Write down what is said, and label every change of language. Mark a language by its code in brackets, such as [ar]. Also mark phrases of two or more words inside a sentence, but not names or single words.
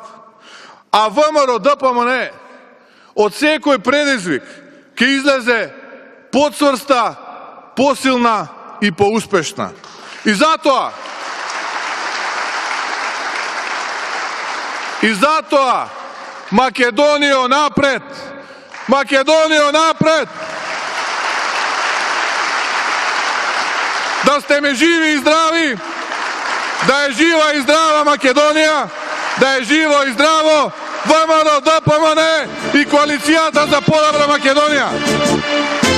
[mk] А ВМРО-ДПМН од секој предизвик ќе излезе поцврста, посилна и поуспешна. И затоа Македонијо напред! Македонијо напред! [sr] da ste me živi i zdravi, da je živa i zdrava Makedonija, da je živo i zdravo ВМРО, ДПМН [mk] и коалицијата за подобра Македонија.